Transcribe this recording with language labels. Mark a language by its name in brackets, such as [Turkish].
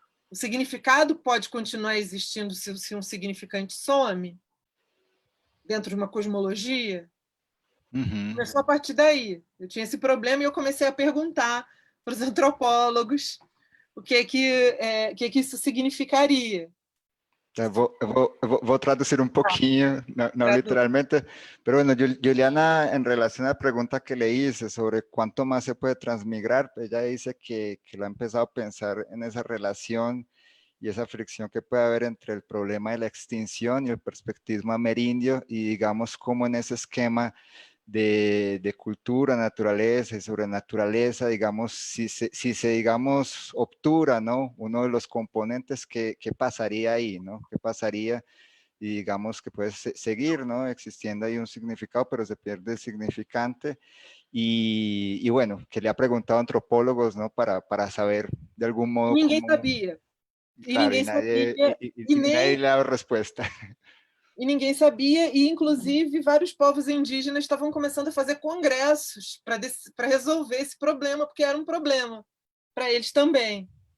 [Portuguese] O significado pode continuar existindo se um significante some dentro de uma cosmologia. Uhum. Começou a partir daí. Eu tinha esse problema e eu comecei a perguntar para os antropólogos o que isso significaria. [Spanish] Voy a traducir un poquillo, no literalmente, pero bueno, Juliana, en relación a la pregunta que le hice sobre cuánto más se puede transmigrar, ella dice que lo ha empezado a pensar en esa relación y esa fricción que puede haber entre el problema de la extinción y el perspectivismo amerindio, y digamos como en ese esquema de cultura, naturaleza y sobrenaturaleza, digamos, si se digamos, obtura, ¿no? Uno de los componentes, ¿qué pasaría ahí, ¿no? ¿Qué pasaría? Y digamos que puede seguir, ¿no? Existiendo ahí un significado, pero se pierde el significante. Y bueno, que le ha preguntado a antropólogos, ¿no? Para saber de algún modo [Portuguese] Ninguém [Spanish] cómo... [Portuguese] sabia. E [Spanish] Claro, [Portuguese] ninguém sabia. [Spanish] y nadie le ha dado respuesta. [Portuguese] E ninguém sabia, e inclusive vários povos indígenas estavam começando a fazer congressos para resolver esse problema, porque era um problema para eles também.